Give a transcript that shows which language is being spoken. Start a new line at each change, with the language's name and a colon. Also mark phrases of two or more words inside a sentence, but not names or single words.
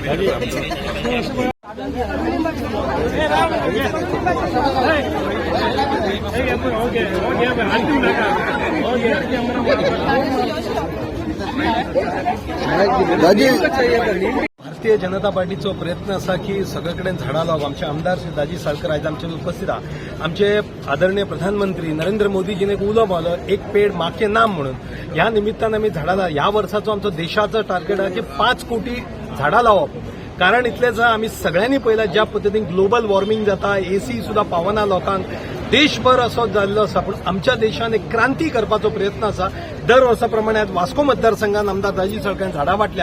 Konkani: भारतीय जनता पार्टीचो प्रयत्न असा की सगळीकडे झाडां लावप. आमचे आमदार श्री दाजी साळकर आयज आमचे उपस्थित आहा. आमचे आदरणीय प्रधानमंत्री नरेंद्र मोदीजीने एक उलो मारलो एक पेड माँ के नाम म्हणून. ह्या निमित्तान आम्ही झाडां ह्या वर्साचो आमचो देशाचो टार्गेट आहे की 5 कोटी झाडां लावप. कारण इतलेच आम्ही सगळ्यांनी पळयला ज्या पद्दतीन
English: global warming
Konkani: जाता, एसी सुद्धा पावना लोकांक, देशभर असो जाल्लो आसा. पूण आमच्या देशान एक क्रांती करपाचो प्रयत्न आसा. दर वर्सा प्रमाणे आज वास्को मतदारसंघात आमदार दाजी साळकारान झाडां वाटल्या.